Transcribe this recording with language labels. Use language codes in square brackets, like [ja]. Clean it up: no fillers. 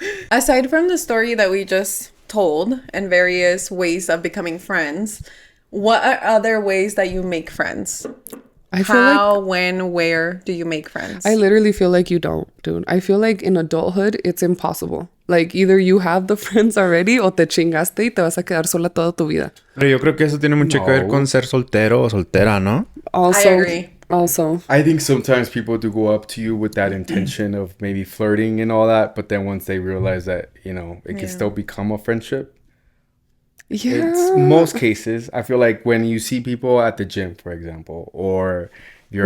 [en] aside from the story that we just told and various ways of becoming friends, what are other ways that you make friends? I feel like How, when, where do you make friends? I literally feel like you don't, dude. I feel like in adulthood, it's impossible. Like either you have the friends already [es] o te chingaste y te vas a quedar sola toda tu vida. Pero yo creo que eso tiene mucho que ver con ser soltero o soltera, ¿no? [en] Also, I agree. Also, I think sometimes people do go up to you with that intention of maybe flirting and all that, but then once they realize that, you know, it can still become a friendship. yeah. It's most cases. I feel like when you see people at the gym, for example, or you're